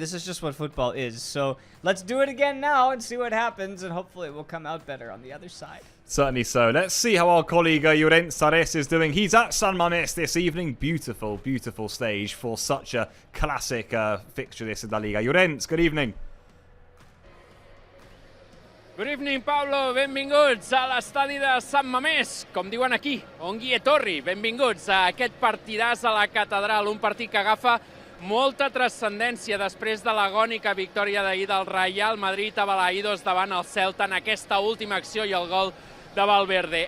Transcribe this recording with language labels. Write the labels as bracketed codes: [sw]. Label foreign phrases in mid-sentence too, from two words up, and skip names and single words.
[en] This is just what football is. So let's do it again now and see what happens, and hopefully it will come out better on the other side. Certainly so. Let's see how our colleague Llorent Sares is doing. He's at San Mamés this evening. Beautiful, beautiful stage for such a classic fixture this in LaLiga. Llorent, good evening. Good evening, Pablo. [ca] Benvinguts a l'estadi de Sant Mamés, com diuen aquí, [eu] Ongi Etorri. [ca] Benvinguts a aquest partidàs a la catedral, un partit que agafa molta transcendència després de l'agònica victòria d'ahir del Real Madrid a Balaïdos davant el Celta en aquesta última acció i el gol de Valverde.